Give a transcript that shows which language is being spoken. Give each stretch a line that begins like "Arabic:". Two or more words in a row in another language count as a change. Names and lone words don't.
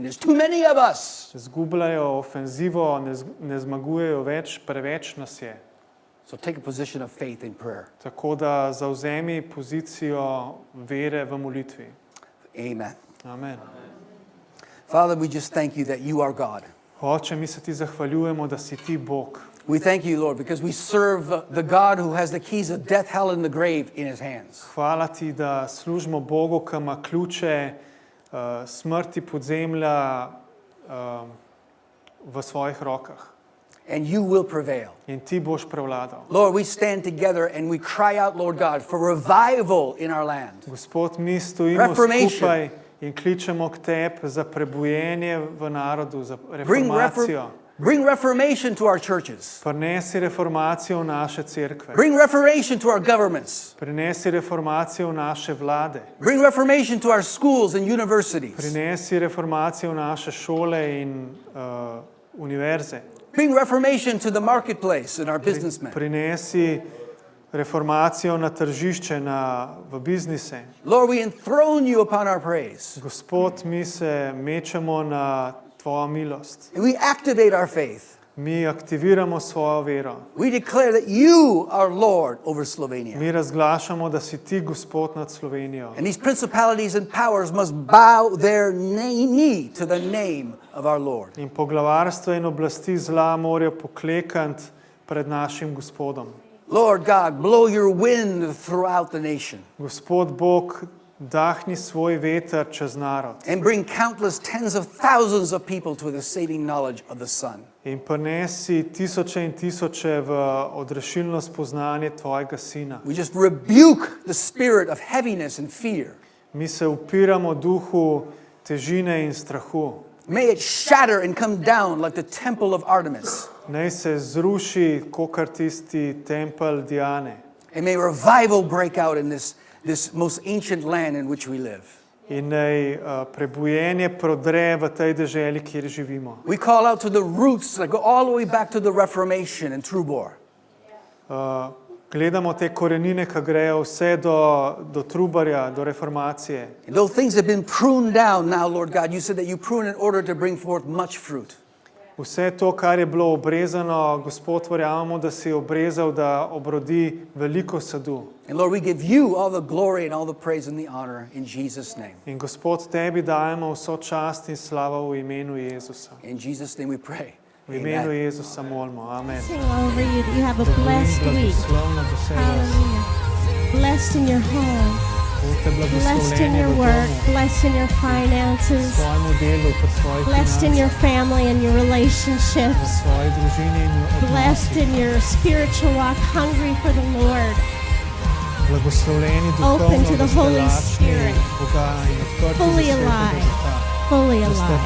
English: There's too many of us.
Slovenian: Izgubljajo ofenzivo, ne zmagujejo več, preveč nas je.
English: So take a position of faith in prayer.
Slovenian: Tako da zavzemi pozicijo vere v molitvi.
English: Amen.
Slovenian: Amen.
English: Father, we just thank you that you are God.
Slovenian: Oče, mi se ti zahvaljujemo, da si ti Bog.
English: We thank you, Lord, because we serve the God who has the keys of death, hell, and the grave in his hands.
Slovenian: Hvala ti, da služimo Bogu, ki ima ključe smrti, podzemlja v svojih rokah.
English: And you will prevail.
Slovenian: In ti boš prevladal.
English: Lord, we stand together and we cry out, Lord God, for revival in our land.
Slovenian: Gospod, mi stojimo
English: Reformation.
Slovenian: skupaj in kličemo k tebi za prebujenje v narodu, za reformacijo.
English: Bring reformation to our churches.
Slovenian: Prinesi reformacijo v naše cerkve.
English: Bring reformation to our governments.
Slovenian: Prinesi reformacijo v naše vlade.
English: Bring reformation to our schools and universities.
Slovenian: Prinesi reformacijo v naše šole in univerze.
English: Bring reformation to the marketplace and our businessmen.
Slovenian: Prinesi reformacijo na tržišče, v biznise.
English: Lord, we enthrone you upon our praise.
Slovenian: Gospod, mi se mečemo na tvojo milost.
English: And we activate our faith.
Slovenian: Mi aktiviramo svojo vero.
English: We declare that you are Lord over Slovenia.
Slovenian: Mi razglašamo, da si ti Gospod nad Slovenijo.
English: And these principalities and powers must bow their knee to the name of our Lord.
Slovenian: In poglavarstva in oblasti zla morajo poklekati pred našim Gospodom.
English: Lord God, blow your wind throughout the nation.
Slovenian: Gospod Bog, dahni svoj veter čez narod.
English: And bring countless tens of thousands of people to the saving knowledge of the Son.
Slovenian: In prinesi tisoče in tisoče v odrešilno spoznanje tvojega Sina.
English: We just rebuke the spirit of heaviness and fear.
Slovenian: Mi se upiramo duhu težine in strahu.
English: May it shatter and come down like the temple of Artemis.
Slovenian: Naj se zruši kakor tisti tempelj Diane.
English: And may revival break out in this most ancient land in which we live.
Slovenian: In naj prebujenje prodre v tej deželi, kjer živimo.
English: We call out to the roots that go all the way back to the Reformation and Trubor.
Slovenian: Gledamo te korenine, ki grejo vse do Trubarja, do reformacije.
English: And those things have been pruned down now, Lord God. You said that you prune in order to bring forth much fruit.
Slovenian: Vse to, kar je bilo obrezano, Gospod, verjamemo, da si obrezal, da obrodi veliko sadu.
English: And Lord, we give you all the glory and all the praise and the honor in Jesus' name.
Slovenian: In Gospod, tebi dajemo vso čast in slavo v imenu Jezusa.
English: In Jesus' name we pray.
Slovenian: V imenu
English: Amen.
Slovenian: Jezusa molimo.
English: Amen. Sing over you that you have a blessed week. Hallelujah. Blessed in your home, blessed in your work, blessed in your finances, blessed in your family and your relationships, blessed in your spiritual walk, hungry for the Lord, open to the Holy Spirit, fully alive, fully alive.